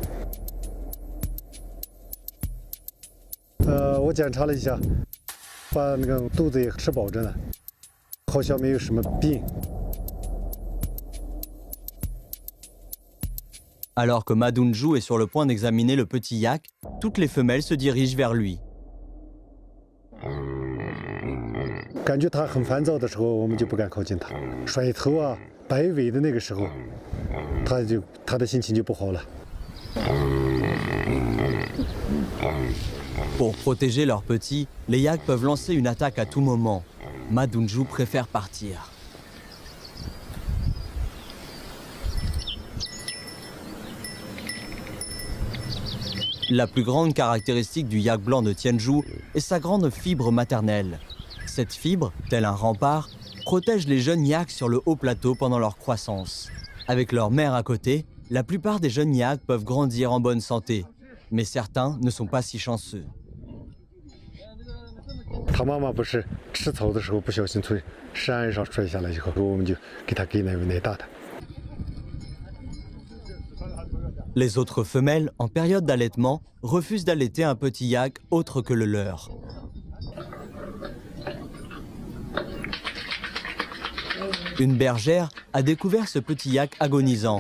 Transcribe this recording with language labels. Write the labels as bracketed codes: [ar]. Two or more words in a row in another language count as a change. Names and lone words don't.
[zh] 我检查了一下，把那个肚子也吃饱着呢，好像没有什么病。 [fr] Alors que Ma Dongzhu est sur le point d'examiner le petit yak, toutes les femelles se dirigent vers lui. [zh] 感觉他很烦躁的时候，我们就不敢靠近他。甩头啊、摆尾的那个时候，他的心情就不好了。 [fr] Pour protéger leurs petits, les yaks peuvent lancer une attaque à tout moment. Ma Dongzhu préfère partir. La plus grande caractéristique du yak blanc de Tianzhu est sa grande fibre maternelle. Cette fibre, tel un rempart, protège les jeunes yaks sur le haut plateau pendant leur croissance. Avec leur mère à côté, la plupart des jeunes yaks peuvent grandir en bonne santé, mais certains ne sont pas si chanceux. [zh] 他妈妈不是吃草的时候不小心从山上摔下来以后，我们就给他给奶大的。 [fr] Les autres femelles, en période d'allaitement, refusent d'allaiter un petit yak autre que le leur. Une bergère a découvert ce petit yak agonisant.